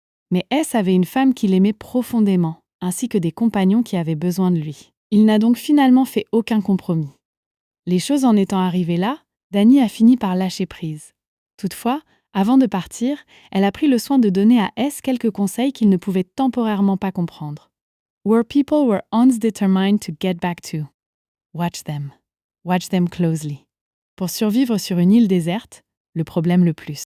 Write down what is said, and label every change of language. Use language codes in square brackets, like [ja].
[fr] Mais S avait une femme qu'il aimait profondément, ainsi que des compagnons qui avaient besoin de lui. Il n'a donc finalement fait aucun compromis. Les choses en étant arrivées là, Dani a fini par lâcher prise. Toutefois, avant de partir, elle a pris le soin de donner à S quelques conseils qu'il ne pouvait temporairement pas comprendre. [en] Where people were once determined to get back to. Watch them. Watch them closely. [fr] Pour survivre sur une île déserte, le problème le plus.